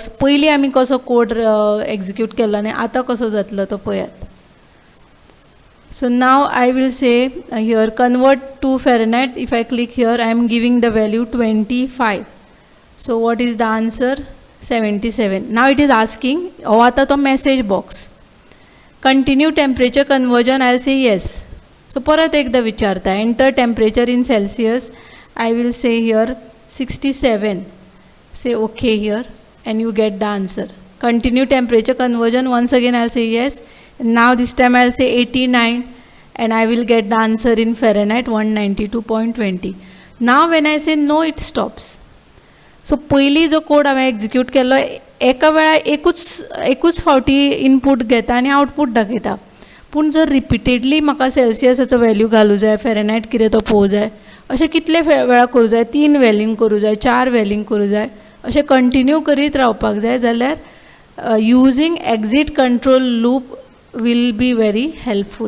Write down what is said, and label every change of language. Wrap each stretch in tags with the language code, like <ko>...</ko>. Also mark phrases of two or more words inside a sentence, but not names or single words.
<kok>पयलीं आमी कसो</kok> <en>code execute</en> <kok>केलो आनी आतां कसो जातलो तो पळयात.</kok> <en>So now I will say here convert to Fahrenheit. If I click here I am giving the value 25. So what is the answer, 77. Now it is asking,</en> <kok>हो आतां तो</kok> <en>message box. Continue temperature conversion I will say yes.</en> <kok>सो परत एकदा विचारता,</kok> <en>enter temperature in Celsius. I will say here 67. Say okay here and you get the answer. Continue temperature conversion, once again I'll say yes. Now this time I'll say 89 and I will get the answer in Fahrenheit 192.20. Now when I say no, it stops.</en> <kok>So पयली जो कोड हांवें एक्झिक्यूट केल्लो एका वेळार एकूच फावटी इनपूट घेता आनी आउटपूट दाखयता. पूण जर रिपिटेडली म्हाका सेल्सियसाचो वॅल्यू घालूं जाय, फॅरनहाइट कितें तो पळोवं जाय, अशें कितले वेळा करूं जाय, 3 वॅल्यूंग करूं जाय, 4 वॅल्यूंग करूं जाय, अशें कंटिन्यू करीत रावपाक जाय जाल्यार</kok> <en>using exit control loop will be very helpful.</en>